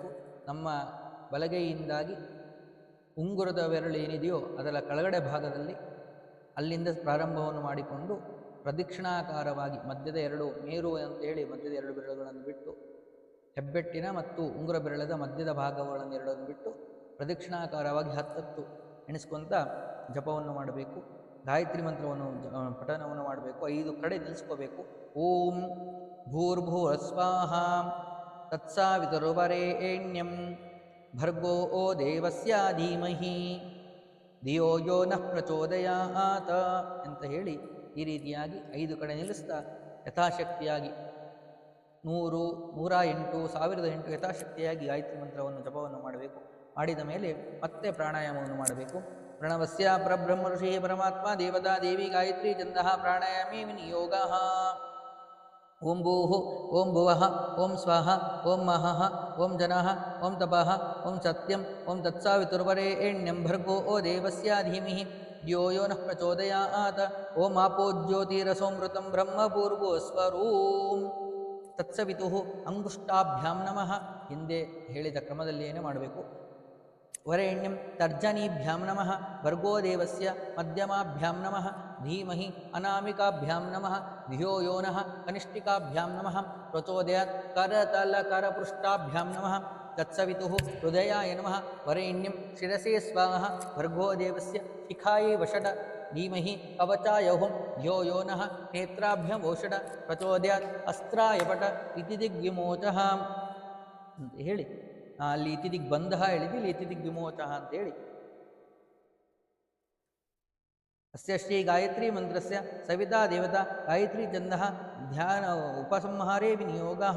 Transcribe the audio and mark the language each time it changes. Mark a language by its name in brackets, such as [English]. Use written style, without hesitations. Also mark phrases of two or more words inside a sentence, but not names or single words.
[Kannada] ನಮ್ಮ ಬಲಗೈಯಿಂದಾಗಿ ಉಂಗುರದ ಬೆರಳೇನಿದೆಯೋ ಅದರ ಕೆಳಗಡೆ ಭಾಗದಲ್ಲಿ ಅಲ್ಲಿಂದ ಪ್ರಾರಂಭವನ್ನು ಮಾಡಿಕೊಂಡು ಪ್ರದಕ್ಷಿಣಾಕಾರವಾಗಿ ಮಧ್ಯದ ಎರಡು ಮೇರು ಅಂತೇಳಿ ಮಧ್ಯದ ಎರಡು ಬೆರಳುಗಳನ್ನು ಬಿಟ್ಟು ಹೆಬ್ಬೆಟ್ಟಿನ ಮತ್ತು ಉಂಗುರ ಬೆರಳದ ಮಧ್ಯದ ಭಾಗಗಳನ್ನು ಎರಡನ್ನು ಬಿಟ್ಟು ಪ್ರದಕ್ಷಿಣಾಕಾರವಾಗಿ 10 ಎಣಿಸ್ಕೊಂತ ಜಪವನ್ನು ಮಾಡಬೇಕು. ಗಾಯತ್ರಿ ಮಂತ್ರವನ್ನು ಪಠನವನ್ನು ಮಾಡಬೇಕು. 5 ಕಡೆ ನಿಲ್ಲಿಸ್ಕೋಬೇಕು. [Sanskrit] ಓಂ ಭೂರ್ಭುವ ಸ್ವಾಹ ತತ್ಸಾವಿತುರ್ವರೆಣ್ಯಂ ಭರ್ಗೋ ಓ ದೇವಸ್ಯ ಧೀಮಹಿ ಧಿಯೋ ಯೋ ನಃ ಪ್ರಚೋದಯಾತ್ [Kannada] ಅಂತ ಹೇಳಿ ಈ ರೀತಿಯಾಗಿ 5 ಕಡೆ ನಿಲ್ಲಿಸ್ತಾ ಯಥಾಶಕ್ತಿಯಾಗಿ 100, 108, 1008 ಯಥಾಶಕ್ತಿಯಾಗಿ ಗಾಯತ್ರಿ ಮಂತ್ರವನ್ನು ಜಪವನ್ನು ಮಾಡಬೇಕು. ಮಾಡಿದ ಮೇಲೆ ಮತ್ತೆ ಪ್ರಾಣಾಯಾಮವನ್ನು ಮಾಡಬೇಕು. [Sanskrit] ಪ್ರಣವಸ್ಯ ಪರಬ್ರಹ್ಮ ಋಷಿ ಪರಮಾತ್ಮ ದೇವತಾ ದೇವಿ ಗಾಯತ್ರಿ ಚಂದಃ ಪ್ರಾಣಾಯಾಮೇ ವಿನಿಯೋಗ. ಓಂ ಭೂಃ ಓಂ ಭುವಃ ಓಂ ಸ್ವಃ ಓಂ ಮಹಃ ಓಂ ಜನಃ ಓಂ ತಪಃ ಓಂ ಸತ್ಯಂ ಓಂ ತತ್ಸಾವಿತುರ್ವರೆಣ್ಯಂ ಭರ್ಗೋ ಓ ದೇವಸ್ಯ ಧೀಮಹಿ ಧಿಯೋ ಯೋ ನಃ ಪ್ರಚೋದಯಾತ್. ಓಂ ಆಪೋ ಜ್ಯೋತಿರಸೋಮೃತಂ ಬ್ರಹ್ಮ ಭೂರ್ಭುವ ಸ್ವರೂಂ ತತ್ಸವಿತುಃ ಅಂಗುಷ್ಟಾಭ್ಯಾಂ ನಮಃ. [Kannada] ಹಿಂದೆ ಹೇಳಿದ ಕ್ರಮದಲ್ಲಿಯೇ ಮಾಡಬೇಕು. [Sanskrit] ವರೆಣ್ಯಂ ತರ್ಜನೀಭ್ಯಾಂ ನಮಃ ಭರ್ಗೋ ದೇವಸ್ಯ ಮಧ್ಯಮಾಭ್ಯಾಂ ನಮಃ ಧೀಮಹಿ ಅನಾಮಿಕಾಭ್ಯಾಂ ನಮಃ ಧಿಯೋ ಯೋ ನಃ ಕನಿಷ್ಠಿಕಾಭ್ಯಾಂ ನಮಃ ಪ್ರಚೋದಯಾತ್. ಕರತಲಕರಪೃಷ್ಠಾಭ್ಯಾಂ ನಮಃ ತತ್ಸವಿತುಃ ಹೃದಯಾಯ ನಮಃ. ವರೆಣ್ಯಂ ಶಿರಸೇ ಸ್ವಾಹ ಭರ್ಗೋ ದೇವಸ್ಯ ಶಿಖಾಯೇ ವಷಡ ಧೀಮಹಿ ಕವಚಾಯ ಹುಂ ಧಿಯೋ ಯೋ ನಃ ನೇತ್ರಾಭ್ಯಾಂ ಓಷಡ ಪ್ರಚೋದಯಾತ್. ಅಸ್ತ್ರಾಯ ಪಟ ಇತಿ ದಿಗ್ವಿಮೋಚಃ [Kannada] ಅಂತ ಹೇಳಿ ಅಲ್ಲಿ [Sanskrit] ಇತಿ ದಿಗ್ಬಂಧ [Kannada] ಹೇಳಿದ್ದು, ಇಲ್ಲಿ [Sanskrit] ಇತಿ ದಿಗ್ವಿಮೋಚಃ ಅಂತೇಳಿ ಅಸ್ಯ ಶ್ರೀ ಗಾಯತ್ರಿ ಮಂತ್ರಸ್ಯ ಸವಿತಾ ದೇವತಾ ಗಾಯತ್ರಿ ಚಂದಃ ಧ್ಯಾನ ಉಪಸಂಹಾರೇ ವಿನಿಯೋಗಃ.